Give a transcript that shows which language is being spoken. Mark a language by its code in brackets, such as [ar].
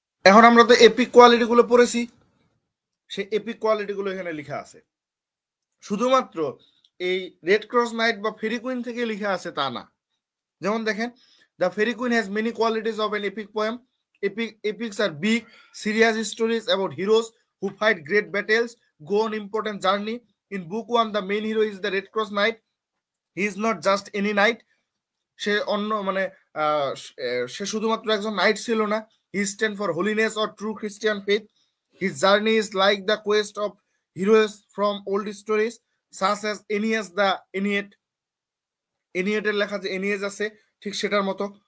[bn] এখন আমরা তো এপিক কোয়ালিটি গুলো পড়েছি, সেই এপিক কোয়ালিটি গুলো এখানে লেখা আছে। শুধুমাত্র এই রেড ক্রস নাইট বা ফেরি কুইন থেকে লেখা আছে তা না। [en] যেমন দেখেন, the Faerie Queene has many qualities of an epic poem. Epics are big, serious stories about heroes who fight great battles, go on important journey. In book 1, the main hero is the Red Cross Knight. He is not just any knight. [bn] সে অন্য মানে সে শুধুমাত্র একজন night ছিল না, [en] he stand for holiness or true Christian faith. His journey is like the quest of heroes from old stories such as Aeneas the Aeneid. [bn] Aeneid-এর লেখা যে Aeneas আছে, ঠিক সেটার মতো।